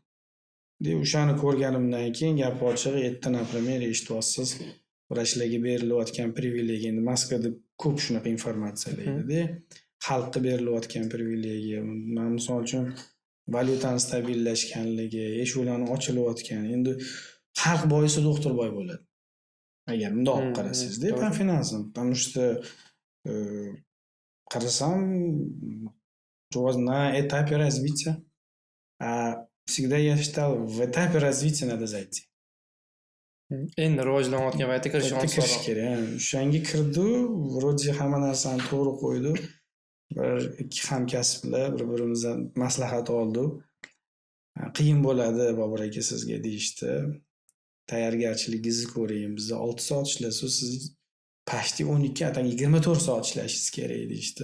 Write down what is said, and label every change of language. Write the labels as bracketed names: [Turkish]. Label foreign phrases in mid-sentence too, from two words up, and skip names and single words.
[Uzbek] O'shani ko'rganimdan keyin gap ochig'i, erta например, eshityapsiz, vrachlarga berilayotgan privilegiya. Endi Moskvada ko'p shunaqa informatsiyalar edi-da. Xalqqa berilayotgan privilegiya. Men misol uchun valyutani stabillashganligi, eshiklarni ochilayotgani. Endi xalq boyisa doktor boy bo'ladi. Agar bundoq olib qarasangiz-da, pan finansni, [Russian] потому что qarasam, на этапе развития. Всегда я считал, в этапе развития надо зайти. [Uzbek] Endi rivojlanayotgan paytda kirish kirish kerak. O'shanga kirdi, вроде hamma narsani to'g'ri qo'ydi. Ikki hamkasblar bir-birimizdan maslahat oldi. Qiyin bo'ladi, Bobur aka sizga deyishdi. Tayyorgarchiligingizni ko'ring. Bizda 6 soat ishlasiz, siz почти 12, atan 24 soat ishlashingiz kerak deyishdi.